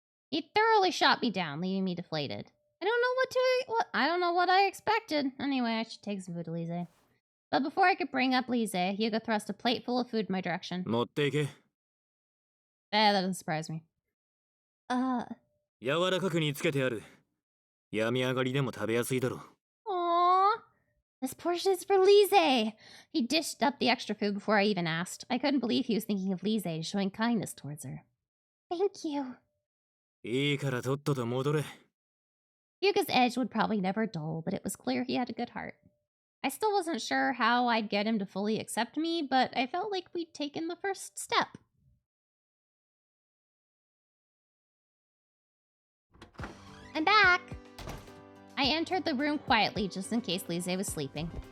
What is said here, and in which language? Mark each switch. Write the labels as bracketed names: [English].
[English] He thoroughly shot me down, leaving me deflated. I don't know what I expected. Anyway, I should take some food to Lise. But before I could bring up Lise, Hyuga thrust a plate full of food in my direction. [Japanese] 持っていけ。 [English] That doesn't surprise me. [Japanese] 柔らかく煮つけてある。病み上がりでも食べやすいだろう。 [English] Aww. This portion is for Lise. He dished up the extra food before I even asked. I couldn't believe he was thinking of Lise and showing kindness towards her. Thank you. [Japanese] いいからとっとと戻れ。 [English] Hyuga's edge would probably never dull, but it was clear he had a good heart. I still wasn't sure how I'd get him to fully accept me, but I felt like we'd taken the first step. I'm back! I entered the room quietly just in case Lise was sleeping.